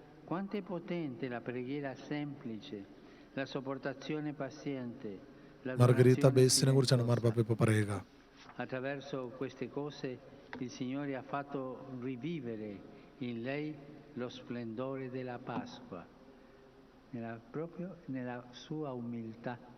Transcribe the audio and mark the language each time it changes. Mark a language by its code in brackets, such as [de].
[it] Quanto è potente la preghiera semplice, la sopportazione paziente, [ml] Margaret ബേസിനെ കുറിച്ചാണ് മാർപ്പാപ്പ ഇപ്പോൾ പറയുക. [it] Attraverso queste cose il Signore ha fatto rivivere in lei lo splendore della Pasqua, proprio nella sua umiltà.